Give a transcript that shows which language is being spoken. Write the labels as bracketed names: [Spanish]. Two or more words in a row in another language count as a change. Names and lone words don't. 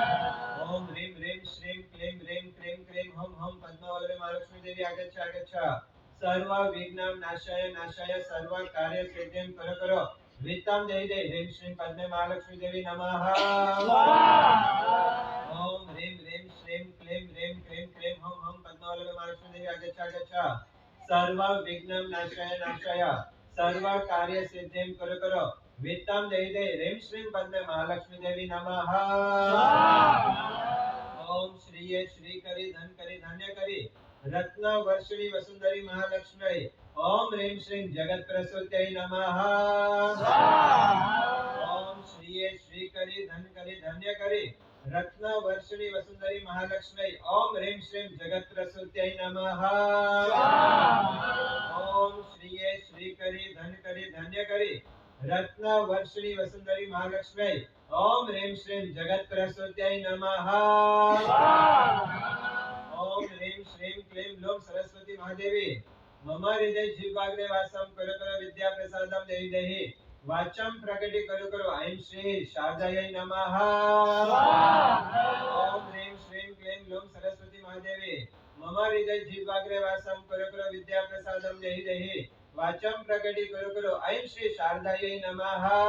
[Sanskrit] ओम ह्रीं ह्रीं श्रीं क्लीं ह्रीं क्लीं क्रीं हुं हुं पद्मवल्लभे महालक्ष्मी देवी आगच्छ आगच्छ सर्व विघ्नं नाशय नाशय सर्व कार्य सिद्धिं करो करो वित्तं देहि देहि ह्रीं श्रीं पद्मे महालक्ष्मी देवी नमः ओम ह्रीं ह्रीं श्रीं क्लीं ह्रीं क्लीं क्लीं हूं हूं पद्मवल्लभे महालक्ष्मी देवी आगच्छ आगच्छ सर्व विघ्नं नाशय नाशय सर्व कार्य सिद्धिं कुरु कुरु वित्तं देहि देहि ह्रीं श्रीं पद्मे महालक्ष्मी देवी नमः ओम श्रीये श्री करी धन करी धन्य करी रत्न वर्षिणी वसुंधरी महालक्ष्मी ओम ह्रीं श्रीं जगत प्रसूत्यै नमः ओम श्रीये श्री करी धन करी धन्य करी रत्न वर्षिणी वसुंधरी महालक्ष्मी ओम ह्रीं श्रीं जगत प्रसूत्यै नमः ओम श्रीये श्री करी धन करी धन्य करी रत्न वर्षिणी वसुंधरी महालक्ष्मी ओम ह्रीं श्रीं जगत प्रसूत्यै नमः ओम ह्रीं श्रीं क्लीं लूं सरस्वती महादेवी मम हृदय जिह्वाग्रे वासं कुरु कुरु विद्या प्रसादं देहि देहि वाचं प्रकटी कुरु कुरु ऐं श्री शारदायै नमः ओम ह्रीं श्रीं क्लीं लूं सरस्वती महादेवी मम हृदय जिह्वाग्रे वासं कुरु कुरु विद्या प्रसादं देहि देहि वाचं प्रकटी कुरु कुरु ऐं श्री शारदायै नमः